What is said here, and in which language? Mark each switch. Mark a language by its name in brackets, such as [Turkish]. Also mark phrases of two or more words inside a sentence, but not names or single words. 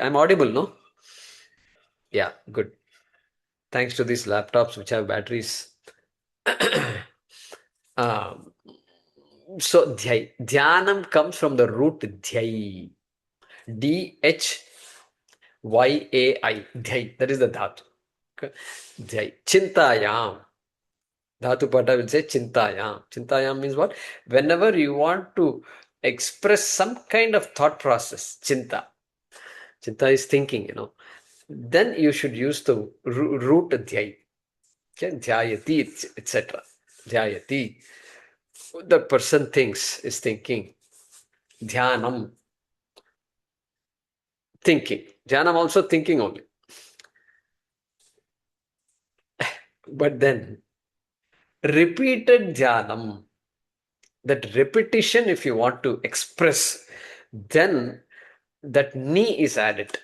[English] I'm audible, no? Yeah, good. Thanks to these laptops which have batteries. So dhyai. Dhyanam comes from the root dhyai. Dhyai. Dhyai. That is the dhatu. Okay. Dhyai. Chintayam. Dhatu Pata will say Chintayam. Chintayam means what? Whenever you want to express some kind of thought process, Chinta. Chinta is thinking, then you should use the root Dhyai. Okay? Dhyayati, etc. Dhyayati. The person is thinking. Dhyanam. Thinking. Dhyanam also thinking only. But then, repeated dhyanam, that repetition, if you want to express, then that ni is added.